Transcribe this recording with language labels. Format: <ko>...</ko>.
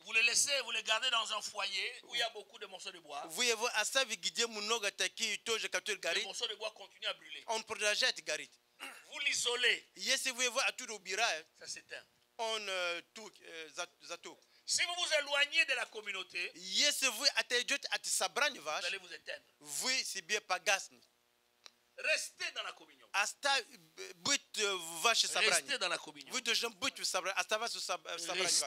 <fr>Vous le laissez, vous le gardez dans un foyer où il y a beaucoup de morceaux de bois.</fr> <ru>Вы его оставите, где много таких тоже, которые</ru> <fr>Les</fr> <ru>горит.</ru> <fr>morceaux de bois continuent à brûler.</fr> <ru>Он продолжает гореть.</ru> <fr>Vous l'isolez.</fr> <ru>Если вы его оттуда убираете,</ru> <fr>Ça s'éteint.</fr> <ru>он затук.</ru> <fr>Si vous vous éloignez de la communauté,</fr> <ru>Если вы отойдете от собрания</ru> <fr>vous</fr> <ru>ваше,</ru> <fr>allez vous éteindre.</fr> <ru>вы себе погаснете.</ru> <fr>Restez dans la communion.</fr> <ru>Быть в ваше собрание.</ru> <fr>Restez dans la communion.</fr> <ru>Вы должны быть в собрании, оставаться в собрании ваше.</ru>